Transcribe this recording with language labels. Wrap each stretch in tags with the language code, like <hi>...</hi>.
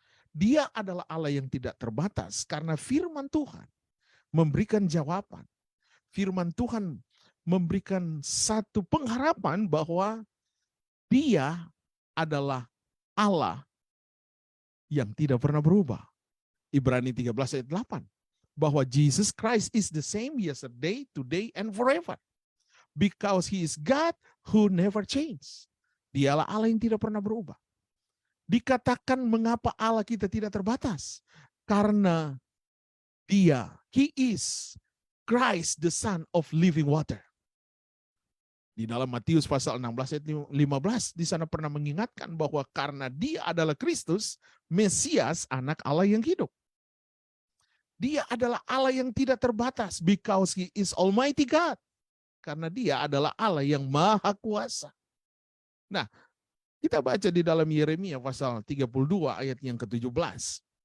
<id>Dia adalah Allah yang tidak terbatas karena firman Tuhan memberikan jawaban. Firman Tuhan memberikan satu pengharapan bahwa Dia adalah Allah yang tidak pernah berubah. Ibrani 13 ayat 8.</id> <en>Bahwa Jesus Christ is the same yesterday, today, and forever. Because He is God who never changes.</en> <id>Dialah Allah yang tidak pernah berubah. Dikatakan mengapa Allah kita tidak terbatas? Karena Dia,</id> <en>He is Christ, the Son of living water.</en> <id>Di dalam Matius pasal 16 ayat 15, di sana pernah mengingatkan bahwa karena Dia adalah Kristus, Mesias, anak Allah yang hidup. Dia adalah Allah yang tidak terbatas</id> <en>because He is Almighty God.</en> <id>Karena Dia adalah Allah yang maha kuasa. Nah, kita baca di dalam Yeremia pasal 32 ayat yang ke-17.</id>